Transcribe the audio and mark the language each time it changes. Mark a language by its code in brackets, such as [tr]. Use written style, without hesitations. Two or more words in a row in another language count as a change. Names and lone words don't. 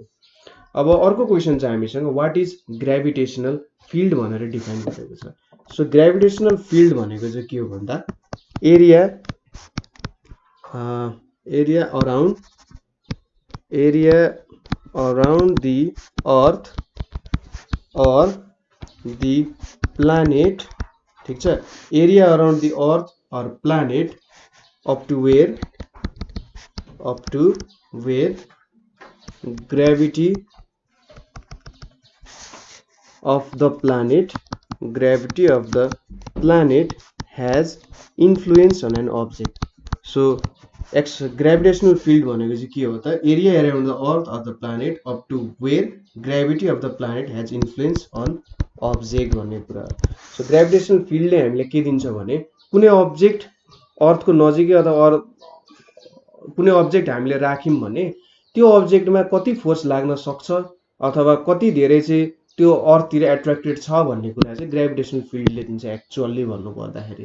[ne] अब अर्को क्वेशन चाहिँ हामीसँग [en] what is gravitational field [ne] भनेर डिफाइन गरेको छ। [en] so gravitational field [ne] भनेको चाहिँ के हो भन्दा [en] area around the earth or the planet. [ne] ठीक छ, [en] area around the earth or planet up to where gravity of the planet has influence on an object। so gravitational field [ne] भनेको चाहिँ के हो त [en] area around the earth of the planet up to where gravity of the planet has influence on object [ne] भन्ने कुरा हो। सो [en] gravitational field [ne] हामीले के दिन्छ भने कुनै अब्जेक्ट अर्थको नजिकै अथवा कुनै अब्जेक्ट हामीले राख्यौँ भने त्यो अब्जेक्टमा कति फोर्स लाग्न सक्छ अथवा कति धेरै चाहिँ त्यो अर्थतिर एट्र्याक्टेड छ भन्ने कुरा चाहिँ [en] gravitational field [ne] दिन्छ एक्चुअली भन्नु पर्दाखेरि।